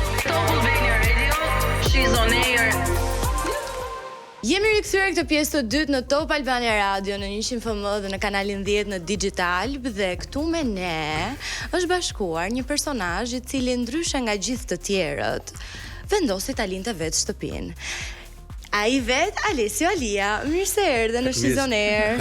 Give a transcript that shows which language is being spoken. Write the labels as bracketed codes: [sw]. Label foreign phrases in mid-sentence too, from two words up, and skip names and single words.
[sq] Top Albania Radio, she's on air. Jemi rikthyer këtë pjesë të dytë në Top Albania Radio në 100 FM dhe në kanalin 10 në Digital dhe këtu me ne është bashkuar një personazh I cili ndryshe nga gjithë të tjerët vendosi ta linte vetë shtëpinë. Ai vet Alessio Alia, mirë se erdhe në She's on Air.